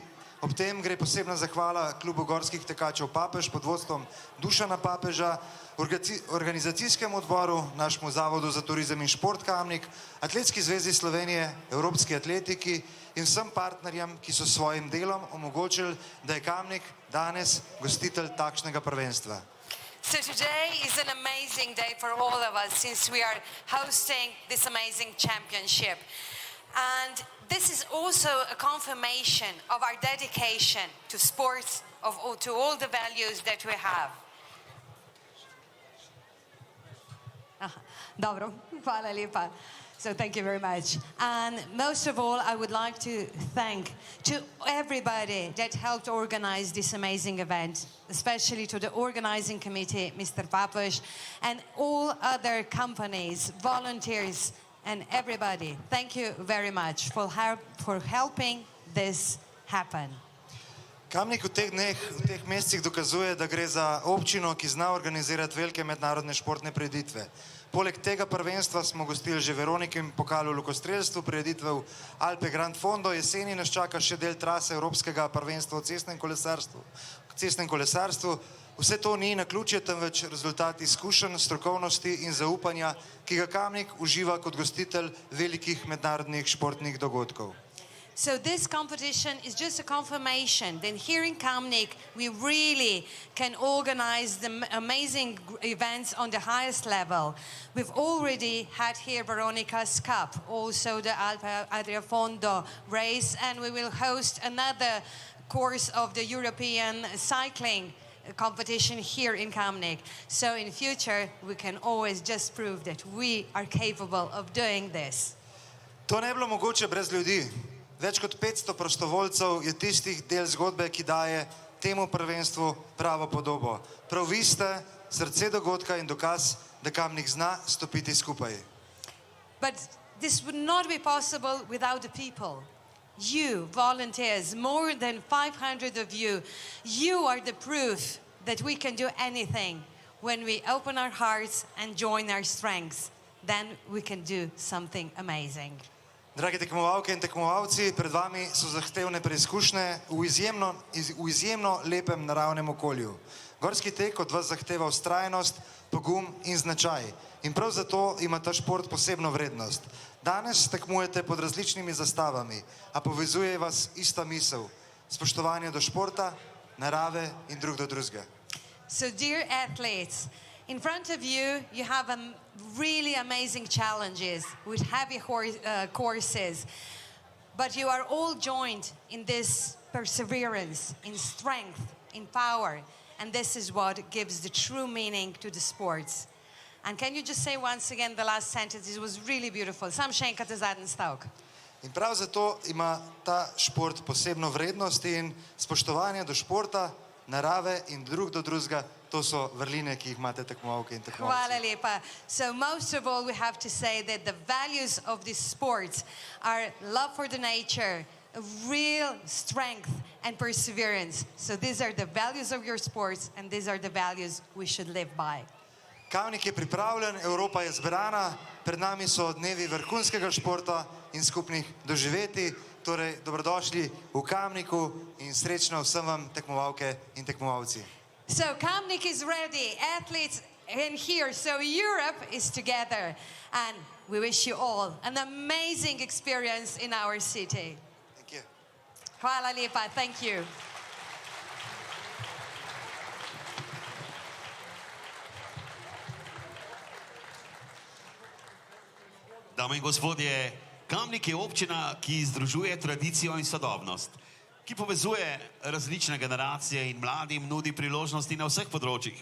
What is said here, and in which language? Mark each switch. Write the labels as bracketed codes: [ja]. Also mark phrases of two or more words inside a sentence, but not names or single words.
[sl] Ob tem gre posebna zahvala klubu gorskih tekačev Papež pod vodstvom Dušana Papeža, organizacijskemu odboru, našemu Zavodu za turizem in šport Kamnik, Atletski zvezi Slovenije, Evropski atletiki in vsem partnerjem, ki so s svojim delom omogočili, da je Kamnik danes gostitelj takšnega prvenstva. [en] So today is an amazing day for all of us since we are hosting this amazing championship. And this is also a confirmation of our dedication to sports, to all the values that we have. [sl] Dobro, hvala lepa. [en] So thank you very much. And most of all, I would like to thank to everybody that helped organize this amazing event, especially to the organizing committee, Mr. Papež, and all other companies, volunteers, and everybody. Thank you very much for helping this happen. [sl] Kamnik v teh mesecih dokazuje, da gre za občino, ki zna organizirati velike mednarodne športne prireditve. Poleg tega prvenstva smo gostili že Veronikin pokal v lokostrelstvu, prireditve v Alpe Grand Fondo, jeseni nas čaka še del trase Evropskega prvenstva v cestnem kolesarstvu. Vse to ni naključje, temveč rezultat izkušenj, strokovnosti in zaupanja, ki ga Kamnik uživa kot gostitelj velikih mednarodnih športnih dogodkov. [en] So this competition is just a confirmation that here in Kamnik we really can organize the amazing events on the highest level. We've already had here Veronica's Cup, also the Alpe Adria Fondo race, and we will host another course of the European cycling competition here in Kamnik. So in future we can always just prove that we are capable of doing this. [sl] To ne bi bilo mogoče brez ljudi. Več kot 500 prostovoljcev je tistih del zgodbe, ki daje temu prvenstvu pravo podobo. Prav vi ste srce dogodka in dokaz, da Kamnik zna stopiti skupaj. [en] But this would not be possible without the people. You, volunteers, more than 500 of you, you are the proof that we can do anything when we open our hearts and join our strengths. Then we can do something amazing. [sl] Dragi tekmovalke in tekmovalci, pred vami so zahtevne preizkušnje v izjemno lepem naravnem okolju. Gorski tek od vas zahteva vztrajnost, pogum in značaj. In prav zato ima ta šport posebno vrednost. Danes tekmujete pod različnimi zastavami, a povezuje vas ista misel. Spoštovanje do športa, narave in drug do drugega. [en] So dear athletes, in front of you, you have really amazing challenges with heavy courses, but you are all joined in this perseverance, in strength, in power, and this is what gives the true meaning to the sports. And can you just say once again the last sentence? It was really beautiful. [sl] Sam še enkrat zadnji stavek. In prav zato ima ta šport posebno vrednost in spoštovanje do športa, narave in drug do drugega, to so vrline, ki jih imate tekmovalke in tekmovalci. Hvala lepa. [en] So most of all, we have to say that the values of this sport are love for the nature, real strength and perseverance. So these are the values of your sports and these are the values we should live by. [sl] Kamnik je pripravljen, Evropa je zbrana, pred nami so dnevi vrhunskega športa in skupnih doživeti. Torej, dobrodošli v Kamniku in srečno vsem vam tekmovalke in tekmovalci. [en] So Kamnik is ready, athletes in here, so Europe is together. And we wish you all an amazing experience in our city. Thank you. [sl] Hvala lepa, [en] thank you. [sl] Dame in gospodje, Kamnik je občina, ki združuje tradicijo in sodobnost, ki povezuje različne generacije in mladim nudi priložnosti na vseh področjih.